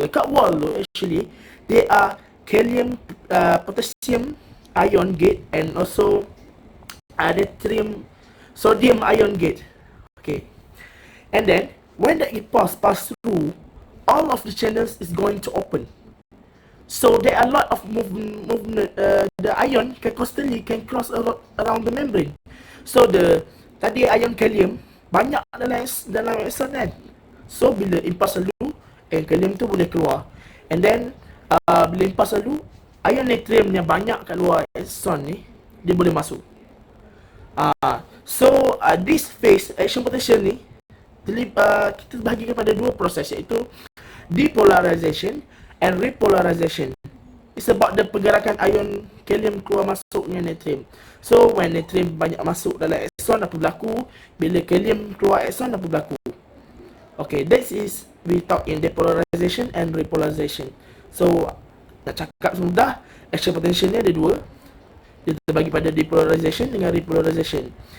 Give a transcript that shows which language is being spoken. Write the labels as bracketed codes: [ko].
[ms] Dekat wall tu [en] actually there are potassium ion gate and also natrium sodium ion gate. Okay, and then when the impulse pass through, all of the channels is going to open. So there are a lot of movement. The ion can constantly cross around the membrane. [ms] So tadi ion kalium banyak dalam axon kan. So bila impulse lalu, kalium tu boleh keluar. [en] And then [ms] bila impulse lalu, ion natrium yang banyak kat luar axon ni, dia boleh masuk. [en] So this phase action potential [ms] ni kita bahagi kepada dua proses, iaitu depolarization and repolarization. [en] It's about the [ms] pergerakan ion kalium keluar masuknya natrium. So when natrium banyak masuk dalam axon, apa berlaku? Bila kalium keluar axon, apa berlaku? [en] Okay, that is we talk in depolarization and repolarization. [ms] So nak cakap mudah, action potential ni ada dua. Dia terbagi pada depolarization dengan repolarization.